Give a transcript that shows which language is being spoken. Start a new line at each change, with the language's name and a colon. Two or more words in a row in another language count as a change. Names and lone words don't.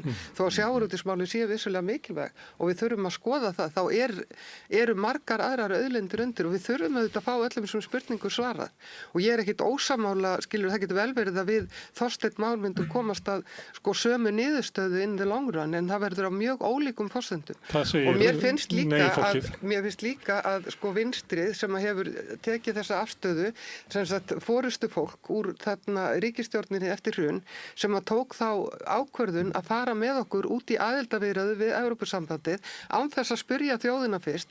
Icelandic: Þó að sjávarútvegsmálin séu vissulega mikilvæg og við þurfum að skoða það, þá eru margar aðrar auðlindir undir og við þurfum auðvitað að fá öllum sem spurningu svarað. Og ég er ekkit ósamála, skilur, það getur vel verið að við Þorsteinn Már myndum komast að sko sömu niðurstöðu
English: in the long run,
Icelandic: en það verður á mjög ólíkum forsendum. Og mér finnst líka að sko vinstrið sem hefur tekið þessa afstöðu, sem sagt forystu fólk úr ríkisstjórninni eftir hrun, sem að tók þá ákvörðun að fara með okkur út í aðildarviðræður við Evrópusambandið án þess að spyrja þjóðina fyrst.